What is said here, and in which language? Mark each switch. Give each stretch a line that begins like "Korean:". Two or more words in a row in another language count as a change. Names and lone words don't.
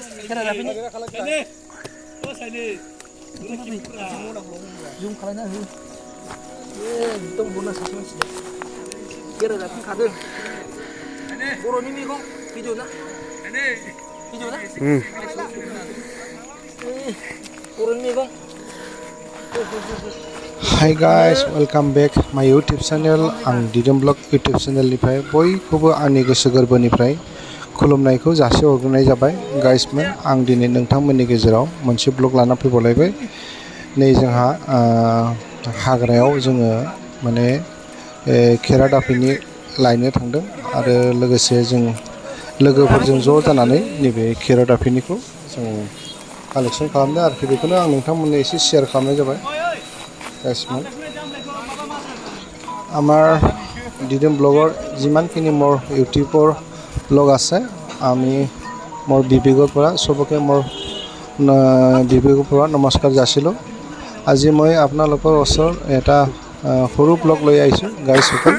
Bodo: खेरा दाफिनि जुम खालायना हो एकदम बना सासे मानसिया खेरा दाफिन खादों बर'नि मैगं भिडिअ ना बर'नि मैगं
English: Hi guys, welcome back my YouTube channel.
Bodo: आं दिदोम ब्लग YouTube चेनेलनिफ्राय बयखौबो आंनि गोसो गोरबोनिफ्राय खुलुमनायखौ जासिहरग्रोनाय जाबाय गाइसमोन। आं दिनै नोंथांमोननि गेजेराव मोनसे ब्लग लाना फैबावलायबाय। नै जोंहा हाग्रायाव जोङो माने खेरा दाफिनि लायनो थांदों आरो लोगोसे जों लोगोफोरजों ज' जानानै नैबे खेरा दाफिनिखौ जों कालेक्सन खालामदों आरोखि बेखौनो आं नोंथांमोननो एसे शेयार खालामनाय जाबाय गाइसमोन।
Assamese: আমাৰ দিদম ব্লগৰ যিমানখিনি মোৰ ইউটিউবৰ ব্লগ আছে আমি মোৰ বিবেকৰ পৰা চবকে মোৰ বিবেকৰ পৰা নমস্কাৰ যাচিলোঁ। আজি মই আপোনালোকৰ ওচৰত এটা সৰু ব্লগ লৈ আহিছোঁ গাইসকল।